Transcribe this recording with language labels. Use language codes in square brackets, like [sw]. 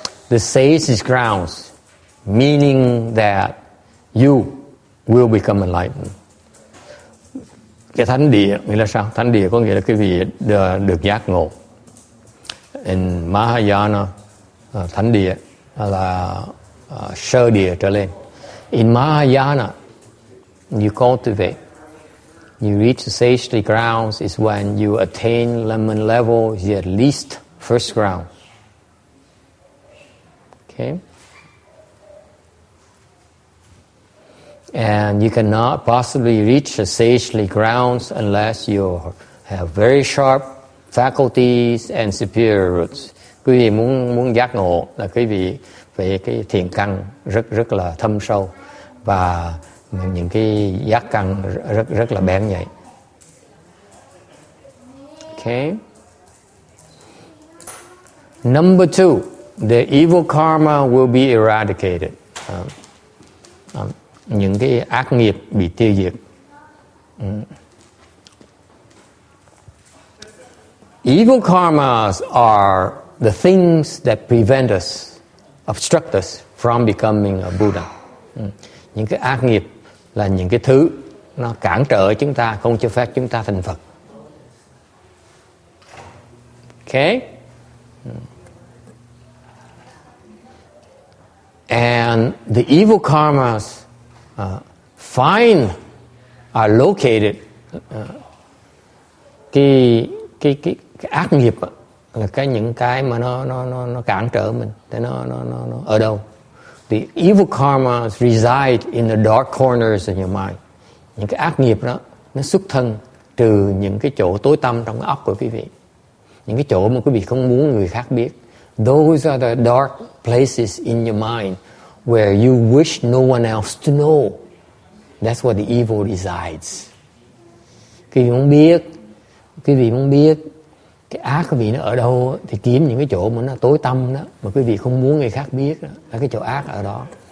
[en] The sage's grounds, meaning that you will become enlightened. [vi] Cái thánh địa nghĩa là sao? Thánh địa có nghĩa là quý vị được giác ngộ. [en] In Mahayana, [vi] thánh địa là sơ địa trở lên. [en] In Mahayana, you cultivate, you reach the sagely grounds is when you attain lemon level, you at least first ground. Okay. And you cannot possibly reach the sagely grounds unless you have very sharp faculties and superior roots. [vi] Quý vị muốn giác ngộ là quý vị về cái thiện căn rất là thâm sâu và những cái giác căn rất là bén nhạy. [en] Okay. Number 2, the evil karma will be eradicated. [vi] những cái ác nghiệp bị tiêu diệt. [en] Evil karmas are the things that prevent us, obstruct us from becoming a Buddha. [vi] Những cái ác nghiệp là những cái thứ nó cản trở chúng ta, không cho phép chúng ta thành Phật. [en] Okay? And the evil karmas are located. [vi] Cái ác nghiệp là những cái mà nó cản trở mình. Thế nó ở đâu? [en] The evil karmas reside in the dark corners of your mind. [vi] Những cái ác nghiệp đó nó xuất thân từ những cái chỗ tối tăm trong cái óc của quý vị. Những cái chỗ mà quý vị không muốn người khác biết. [en] Those are the dark places in your mind where you wish no one else to know. That's where the evil resides. [vi] Quý vị muốn biết cái ác quý vị nó ở đâu thì kiếm những cái chỗ mà nó tối tăm đó, mà quý vị không muốn người khác biết đó, là cái chỗ ác ở đó.